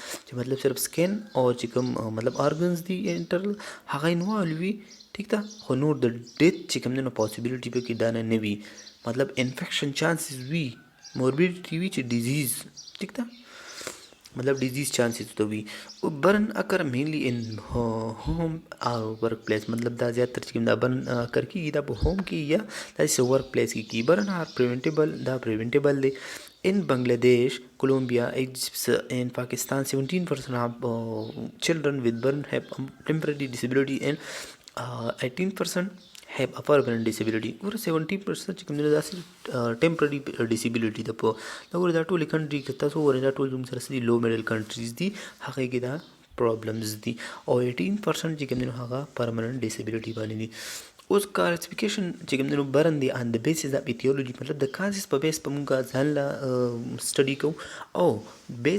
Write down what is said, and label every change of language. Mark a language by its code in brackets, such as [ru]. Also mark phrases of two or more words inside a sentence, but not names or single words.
[ps] چې مطلب صرف سکین او چې کوم مطلب آرګنز دي انټرنل هغه انوالو وي ټیک ده خو نور د ډیت چې کوم دی نو پاسبیلیټي پکې دا نه وي مطلب [en] infection chances [ps] وي موربیډیټي وي چې ډیزیز ٹھیک ده مطلب [en] disease chances [ps] ته وي [en] burn occur mainly in home [ps] او [en] work place [ps] مطلب دا زیات تر چې دا [en] burn occur [ps] کیږي دا په ہوم کې یا داسې [en] work place [ps] کې کی [en] burns are preventable [ps] دا پریونټیبل دی. [en] In Bangladesh, Colombia, Egypt and Pakistan 17% of children with burn have temporary disability and 18% have a permanent disability or 70% [ps] چې کوم داسې [en] temporary disability [ps] ده په دا ور دا ټول کنټري کې تاسو ور دا ټول زموږ سره سړي [en] low middle countries [ps] دي هغه کې دا پرابلمز دي او 18% چې کوم هغه [en] permanent disability [ps] باندې دي. اوس کلاسیفیکیشن چې کوم برن دی [en] on the basis of etiology [ps] مطلب د کازز په بیس په مونږه ځان لا سټډي کوو او بیس